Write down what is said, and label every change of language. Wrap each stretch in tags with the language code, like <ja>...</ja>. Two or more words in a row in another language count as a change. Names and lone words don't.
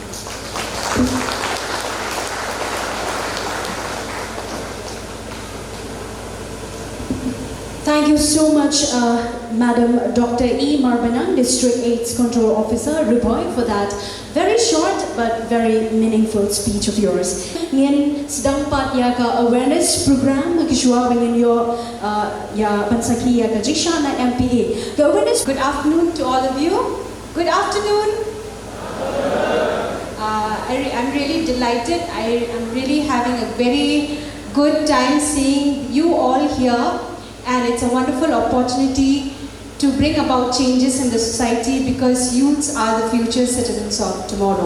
<en>Thank you so much, Madam Dr. E. Marbanang, District AIDS Control Officer, Riboy, for that very short but very meaningful speech of yours.</en> <kha>Ngin sedang pat ya ka</kha> <en>awareness program</en> <kha>kiswa dengan yo ya bansaki ya ka jisha na MPA.</kha> <en>The awareness. Good afternoon to all of you. Good afternoon. I'm really delighted. I'm really having a very good time seeing you all here. And it's a wonderful opportunity to bring about changes in the society because youths are the future citizens of tomorrow.</en>